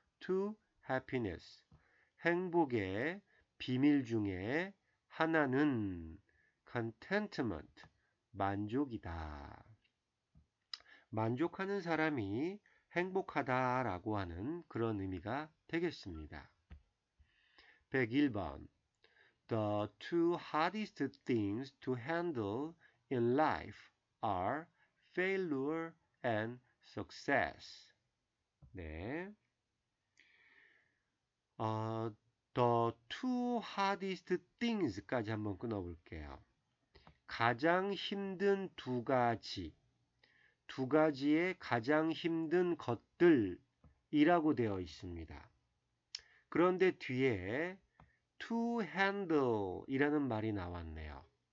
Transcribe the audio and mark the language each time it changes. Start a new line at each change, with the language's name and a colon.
English: To happiness.
Korean: 행복의 비밀 중에 하나는 contentment. 만족이다. 만족하는 사람이 행복하다라고 하는 그런 의미가 되겠습니다. 101번.
English: The two hardest things to handle in life are failure and success.
Korean: 네.
English: The two hardest things까지
Korean: 한번 끊어볼게요. 가장 힘든 두 가지의 가장 힘든 것들이라고 되어 있습니다. 그런데 뒤에
English: to handle
Korean: 이라는 말이 나왔네요.